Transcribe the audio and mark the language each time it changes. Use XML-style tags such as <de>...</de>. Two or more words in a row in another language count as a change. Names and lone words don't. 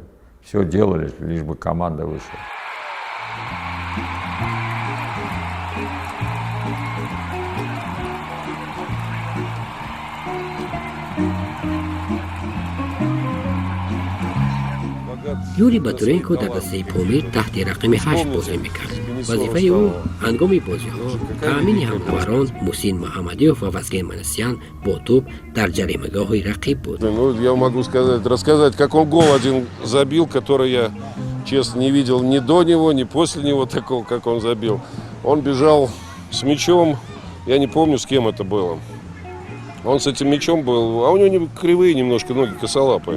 <ru>Все делали, лишь бы команда вышла.</ru> <tg>юрий Батуренко дар дастаи Помир таҳти рақами 8 бозӣ мекард. вазифаи ӯ ҳангоми бозиҳо таъмини ҳамнаварон Мусин Муҳаммадиёв ва Вазген Манасян бо тӯб дар ҷаримагоҳи рақиб буд.</tg> <ru>Ну, я могу рассказать, как он гол один забил, который я, честно, не видел ни до него, ни после него такого, как он забил. Он бежал с мячом, я не помню, с кем это было. Он с этим мячом был, а у него кривые немножко ноги, косолапые.</ru>